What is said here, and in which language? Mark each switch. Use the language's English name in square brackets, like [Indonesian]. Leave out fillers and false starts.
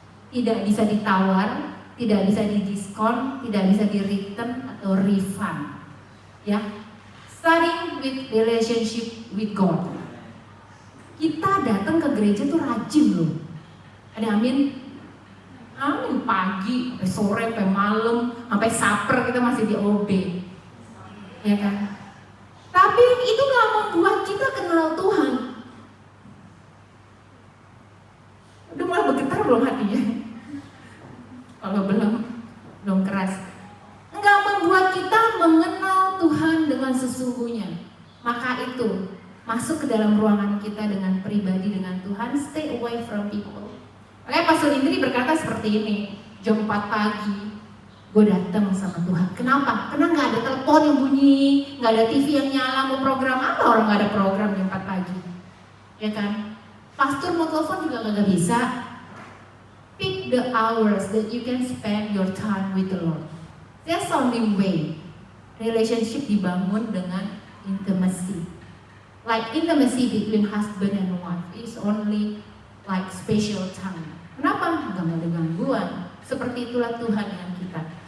[Indonesian] Tidak bisa ditawar, tidak bisa didiskon, tidak bisa di return atau refund. [English] Ya, starting with relationship with God. [Indonesian] Kita datang ke gereja tuh rajin loh. Ada amin? Amin, pagi, sampai sore, sampai malam, sampai saper kita masih di OB. Ya kan? Tapi itu gak membuat kita kenal Tuhan. Udah mulai bergetar belum hatinya? Kalau belum keras. Enggak membuat kita mengenal Tuhan dengan sesungguhnya. Maka itu, masuk ke dalam ruangan kita dengan pribadi dengan Tuhan, [English] stay away from people. [Indonesian] Makanya Pastor Indri berkata seperti ini, jam 4 pagi, gue datang sama Tuhan. Kenapa? Karena gak ada telepon yang bunyi, gak ada TV yang nyala, mau program apa orang gak ada program jam 4 pagi. Ya kan? Pastor mau telepon juga gak bisa. [English] Pick the hours that you can spend your time with the Lord. That's the only way. [Indonesian] Relationship dibangun dengan intimacy. [English] Like intimacy between husband and wife is only like special time. [Indonesian] Kenapa? Gak mau ada gangguan. Seperti itulah Tuhan dengan kita.